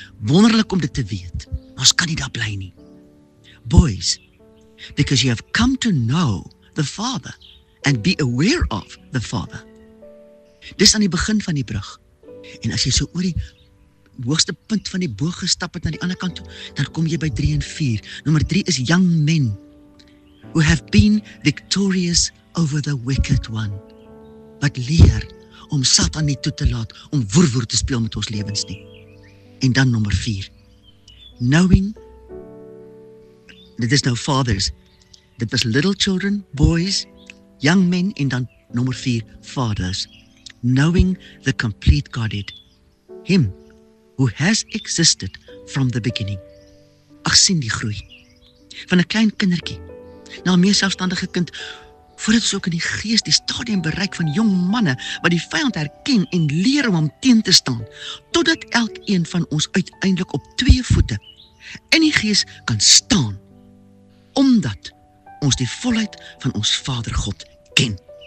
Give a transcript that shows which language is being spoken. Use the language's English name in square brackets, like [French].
[Afrikaans] Wonderlik om dit te weet, maar ons kan nie daar bly nie. [English] Boys, because you have come to know the Father and be aware of the Father. [Afrikaans] Dis aan die begin van die brug. En as jy so oor die hoogste punt van die boog gestap het na die ander kant toe, dan kom jy by 3 en 4. Nommer 3 is [English] young men, who have been victorious over the wicked one. [Afrikaans] Wat leer om Satan nie toe te laat om woer te speel met ons lewens nie. En dan nommer 4. Knowing, dit is nou fathers, dit was [English] little children, [Afrikaans] boys, [English] young men, [Afrikaans] en dan nommer 4, fathers. [English] Knowing the complete Godhead, Him who has existed from the beginning. [Afrikaans] Ag, sien die groei, van 'n klein kindertjie, na 'n meer selfstandige kind, voordat ons ook in die gees die stadium bereik van jong manne, wat die vyand herken en leer om hom teen te staan, totdat elkeen van ons uiteindelik op 2 voete in die gees kan staan, omdat ons die volheid van ons Vader God ken.